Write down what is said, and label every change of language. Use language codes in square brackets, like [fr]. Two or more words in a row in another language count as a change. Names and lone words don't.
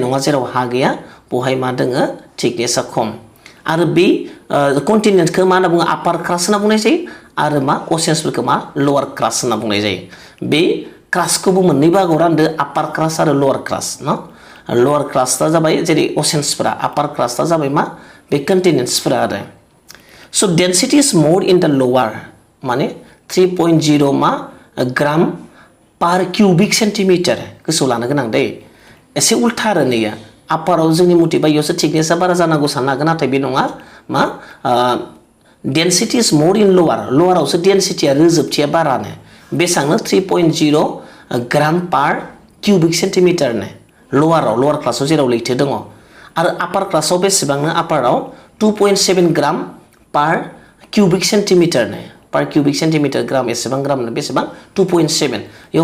[brx] नङा जेराव हा गैया बहाय मा दोङो थिकनेसा खम आरो बे कन्टिनेन्टखौ मा होनना बुङो [en] upper crust [brx] होनना बुंनाय जायो आरो मा असेन्सफोरखौ मा [en] lower crust [brx] होनना बुंनाय जायो बे क्रास्टखौबो मोननै बाहागोआव रानदो [en] upper crust [brx] आरो [en] lower crust [brx] न लवार क्रास्टआ जाबाय जेरै असेन्सफोरा [en] upper crust [brx] जाबाय मा बे कन्टिनेन्ट्सफोरा आरो [en] so density is more in the lower [brx] माने 3.0 मा [en] gram per cubic centimetre [brx] गोसोआव लानो गोनां दै एसे उल्था आरो नैया आपाराव जोंनि मथेबा इयावसो थिकनेसा बारा जानांगौ साननो हागोन नाथाय बे नङा मा [en] density is more in [brx] लवारावसो डेन्सिटीया रोजोबथिया बारानो बेसांनो 3.0 [en] gram per cubic centimetre [brx] लवार क्लासाव जेराव लैथो दङ आरो आपार क्लासाव बेसेबांनो आपाराव 2.7 [en] gram per cubic centimetre per cubic centimetre gram [brx] एसेबां ग्रामनो बेसेबां 2.7 इयाव